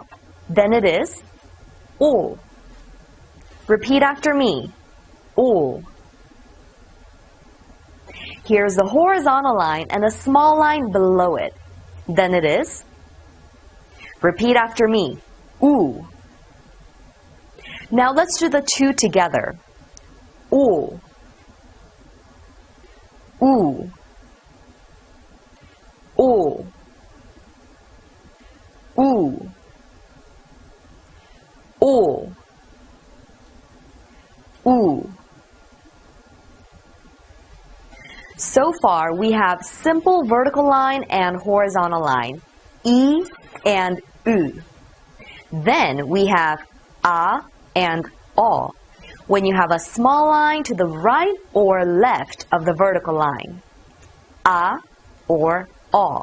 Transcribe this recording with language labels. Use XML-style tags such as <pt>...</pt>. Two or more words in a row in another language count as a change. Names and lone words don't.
<en>Then it is O. Repeat after me. O. Here's the horizontal line and a small line below it. Then it is. Repeat after me. U. Now let's do the two together. O. U. O. U. O. U. So far, we have simple vertical line and horizontal line, E and U. Then we have A and O, when you have a small line to the right or left of the vertical line, A or O.</en>